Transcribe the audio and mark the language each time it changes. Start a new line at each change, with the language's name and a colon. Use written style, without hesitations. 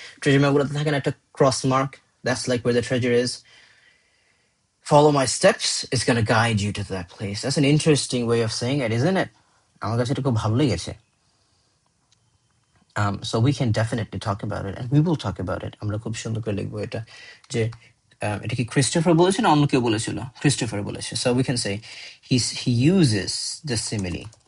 English: Treasure map
Bangla: গুলোতে থাকে না একটা
English: cross mark. That's like where the treasure is. Follow my steps. It's gonna guide you to that place. That's an interesting way of saying it, isn't it?
Bangla: আমার কাছে এটা খুব ভালো লেগেছে.
English: So we can definitely talk about it, and we will talk about it.
Bangla: আমরা খুব সুন্দর করে লিখবো এটা যে এটা কি ক্রিস্টোফার বলেছে না অন্য কেউ বলেছিল? ক্রিস্টোফার বলেছে.
English: So we can say he uses the simile.